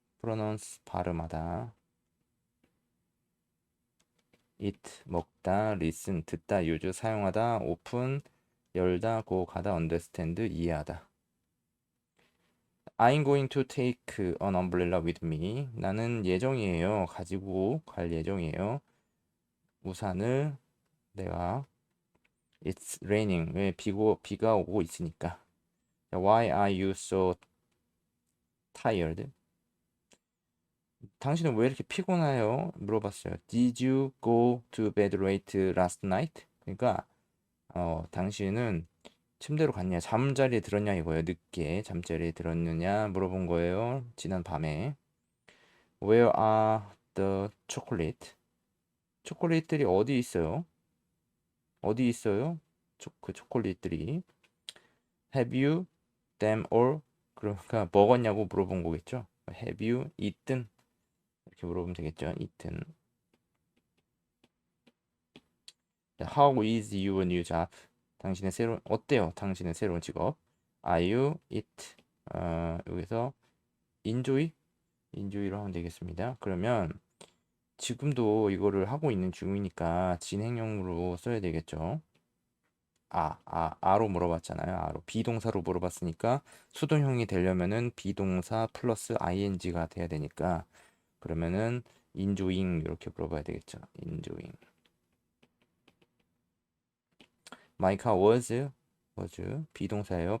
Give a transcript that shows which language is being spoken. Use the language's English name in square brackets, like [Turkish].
[English] pronounce 발음하다. eat 먹다, listen 듣다, use 사용하다, open 열다, go 가다, understand 이해하다. I'm going to take an umbrella with me. [Korean] 나는 예정이에요. 가지고 갈 예정이에요. 우산을 내가 [English] It's raining. [Korean] 왜 비가 오고 있으니까. [English] Why are you so tired? [Korean] 당신은 왜 이렇게 피곤해요? 물어봤어요. [English] Did you go to bed late last night? [Korean] 그러니까 당신은 침대로 갔냐? 잠자리에 들었냐 이거예요. 늦게 잠자리에 들었느냐 물어본 거예요. 지난 밤에. [English] Where are the chocolate? [Korean] 초콜릿들이 어디 있어요? 어디 있어요? 그 초콜릿들이. [English] Have you them all? [Korean] 그러니까 먹었냐고 물어본 거겠죠. [English] Have you eaten? [Korean] 이렇게 물어보면 되겠죠. [English] eaten. How is your new job? [Korean] 당신의 새로운 어때요? 당신의 새로운 직업. [English] Are you it? [Korean] 여기서 enjoy? enjoy로 하면 되겠습니다. 그러면 지금도 이거를 하고 있는 중이니까 진행형으로 써야 되겠죠. 아로 물어봤잖아요. 아로 비동사로 물어봤으니까 수동형이 되려면은 비동사 플러스 ing가 돼야 되니까 그러면은 enjoying 이렇게 물어봐야 되겠죠. [English] enjoying. My car was 비동사예요.